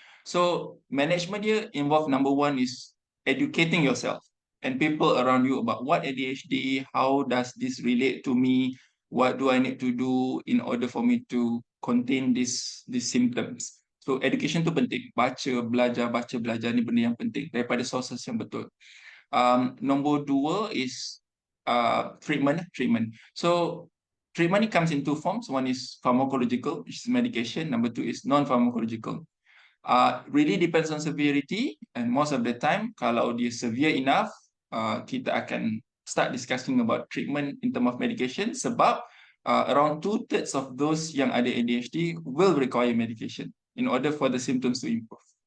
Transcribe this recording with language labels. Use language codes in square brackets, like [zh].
[en] So management here involve number one is educating yourself and people around you about what ADHD, how does this relate to me, what do I need to do in order for me to contain these symptoms. [ms] So education tu penting. Baca, belajar ni benda yang penting daripada sources yang betul. Nombor dua is treatment. [en] So treatment [ms] ni [en] comes in two forms. One is pharmacological, which is medication. Number two is non-pharmacological. Really depends on severity, and most of the time [ms] kalau dia [en] severe enough, [ms] kita akan [en] start discussing about treatment in terms of medication, sebab around 2/3 of those [ms] yang ada [en] ADHD will require medication in order for the symptoms to improve.